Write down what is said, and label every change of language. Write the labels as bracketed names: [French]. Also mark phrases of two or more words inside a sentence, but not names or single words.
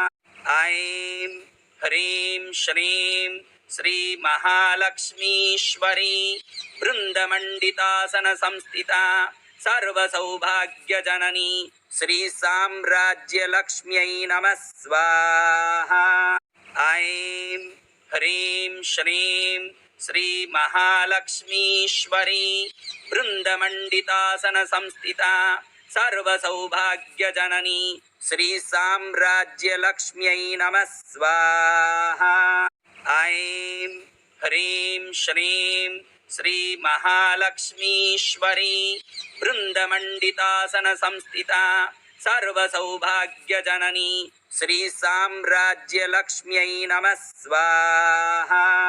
[Sanskrit] ऐं ह्रीं श्रीं श्री महालक्ष्मीश्वरी वृंदमंडितासन संस्थिता सर्वसौभाग्यजननी श्री साम्राज्यलक्ष्म्यै नमः स्वाहा। ऐं ह्रीं श्रीं श्री महालक्ष्मीश्वरी బృందమండితాసన సంస్థిత సర్వసౌభాగ్యజననీ శ్రీ సామ్రాజ్యలక్ష్మ్యై నమః స్వాహా. ఐం హ్రీం శ్రీం శ్రీ మహాలక్ష్మీశ్వరీ బృందమండితాసన సంస్థిత సర్వసౌభాగ్యజననీ శ్రీ సామ్రాజ్యలక్ష్మ్యై నమః స్వాహా.